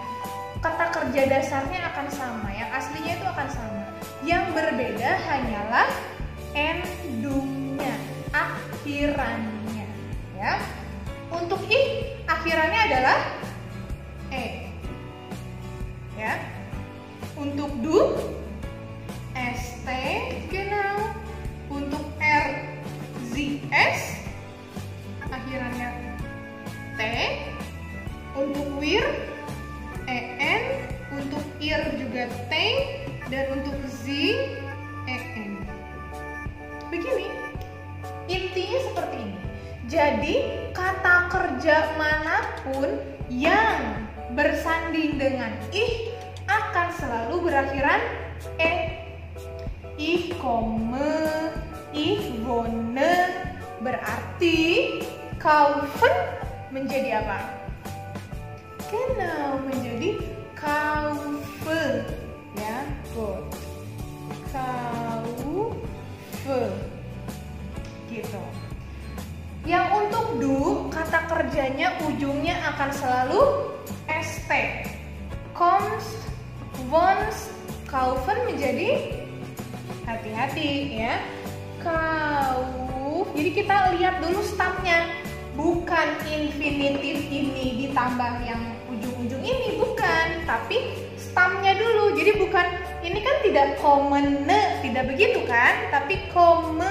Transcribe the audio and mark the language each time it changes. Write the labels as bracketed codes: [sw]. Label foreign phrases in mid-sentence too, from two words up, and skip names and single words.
[id] Kata kerja dasarnya akan sama, yang aslinya itu akan sama. Yang berbeda hanyalah endungnya, akhirannya, ya. Untuk I akhirannya adalah E, ya. Untuk du ST, genau. Untuk R ZS akhirannya T. Untuk wir EN. Untuk IR juga T. Dan untuk Z EN. Begini, intinya seperti ini. Jadi kata kerja manapun yang bersanding dengan ih akan selalu berakhiran e. [de] Ich komme, ich wohne, [id] berarti kaufen menjadi apa? Genau, menjadi kaufe, ya, gut. Kaufe, gitu. Yang untuk du, kata kerjanya ujungnya akan selalu st. [de] Kommst, wohnst, kaufen [id] menjadi, hati-hati ya, kauf. Jadi kita lihat dulu stamnya, bukan infinitif ini ditambah yang ujung-ujung ini, bukan, tapi stamnya dulu. Jadi bukan, ini kan tidak kommene, tidak begitu kan, tapi komme.